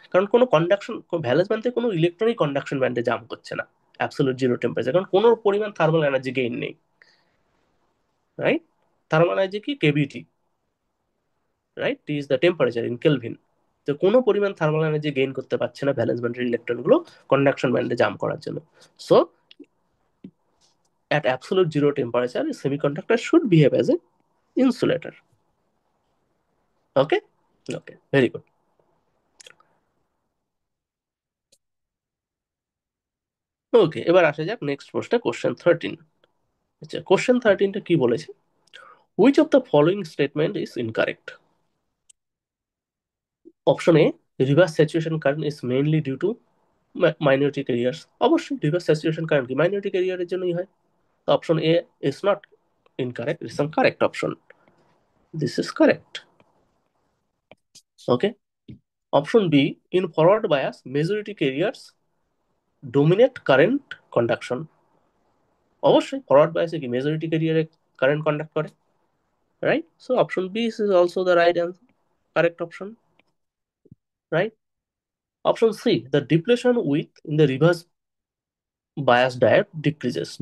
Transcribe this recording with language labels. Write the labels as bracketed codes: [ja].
[bn] কারণ কোনো conduction, valence ব্যান্ডে কোনো ইলেকট্রনিক কন্ডাকশন ব্যান্ডে জাম্প করছে না অ্যাবসলিউট জিরো টেম্পারেচার, কারণ কোনো পরিমাণ থার্মাল এনার্জি গেইন নেই, রাইট? [en] Thermal energy কি, কেভিটি, right? T is the temperature in Kelvin, [bn] তো কোনো পরিমাণ থার্মাল এনার্জি গেইন করতে পারছে না ভ্যালেন্স ব্যান্ডের ইলেকট্রনগুলো কন্ডাকশন ব্যান্ডে জাম্প করার জন্য। [en] So at absolute zero temperature a semiconductor should behave as an insulator. Okay, okay, very good. [bn] ওকে, এবার আসা যাক নেক্সট প্রশ্নে, কোশ্চেন 13। আচ্ছা, কোশ্চেন 13টা কি বলেছে? [en] Which of the following statement is incorrect? Option A, reverse saturation current is mainly due to minority carriers. [bn] অবশ্যই reverse saturation current কি minority ক্যারিয়ারের জন্যই হয়। [en] Option A is not incorrect, it's a correct option. This is correct. Okay. Option B, in forward bias majority carriers dominate current conduction. [bn] অবশ্যই forward বায়াসে কি majority ক্যারিয়ারে current conduct করে, right? [en] So option B is also the right answer, correct option, right? Option C, the depletion width in the reverse bias diode decreases.